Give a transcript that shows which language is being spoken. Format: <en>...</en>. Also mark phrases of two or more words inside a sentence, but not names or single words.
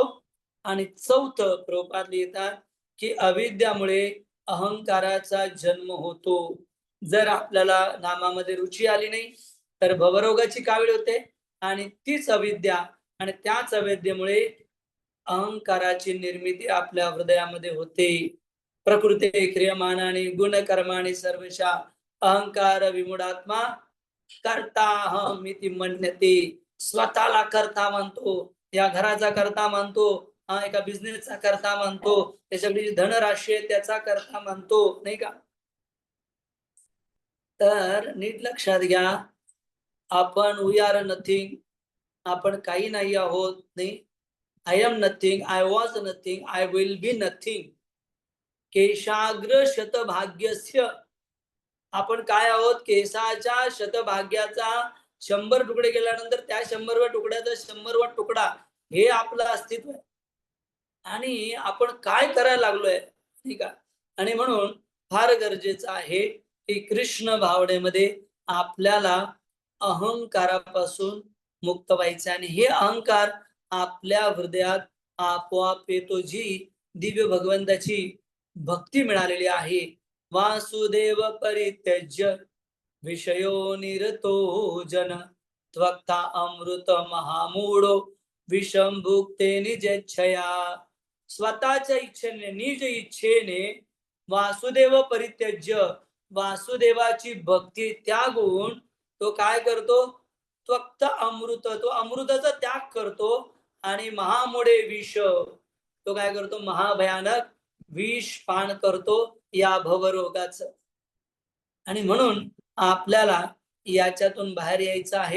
<mr>आणि चौथं, प्रभुपाद लिहितात की अविद्यामुळे अहंकाराचा जन्म होतो. जर आपल्याला नामामध्ये रुची आली नाही तर भवरोगाची कावीळ होते. आणि तीच अविद्या आणि त्याच अविद्येमुळे अहंकाराची निर्मिती आपल्या हृदयामध्ये होते.</mr> <sa>प्रकृते क्रियमाणानि गुणकर्माणि सर्वशा अहंकार विमुढात्मा कर्ताहमिति मन्यते.</sa> <mr>स्वतःला कर्ता मानतो, या घराचा कर्ता मानतो, एका बिझनेसचा कर्ता मानतो, त्याच्याकडे जी धनराशी आहे त्याचा कर्ता मानतो, नाही का? तर नीट लक्षात घ्या, आपण</mr> <en>we are nothing,</en> <mr>आपण काही नाही आहोत. नाही,</mr> <en>I am nothing, I was nothing, I will be nothing.</en> <sa>केशाग्र शतभाग्यस्य,</sa> <mr>आपण काय आहोत, केसाच्या शतभाग्याचा 100 तुकडे केल्यानंतर त्या 100व्या तुकड्याचा 100वा तुकडा हे आपलं अस्तित्व आहे. आणि आपण काय करायला लागलोय, ठीक आहे. आणि म्हणून फार गरजेचं आहे की कृष्ण भावनेमध्ये आपल्याला अहंकारापासून मुक्त व्हायचं. आणि हे अहंकार आपल्या हृदयात आपोआप येतो, जी दिव्य भगवंताची भक्ती मिळालेली आहे.</mr> <sa>वासुदेव परित्यज्य विषयो निरतो जन त्वक्ता अमृत महामूढो विषम भुक्ते निजेच्छया.</sa> <mr>स्वतःच्या इच्छेने, निज इच्छेने</mr> <sa>वासुदेव परित्यज्य,</sa> <mr>वासुदेवाची भक्ती त्यागून तो काय करतो,</mr> <sa>त्वक्त अमृत,</sa> <mr>तो अमृताचा त्याग करतो. आणि महामोडे विष, तो काय करतो, महाभयानक विष पान करतो या भवरोगाचं. आणि म्हणून आपल्याला याच्यातून बाहेर यायचं आहे.</mr>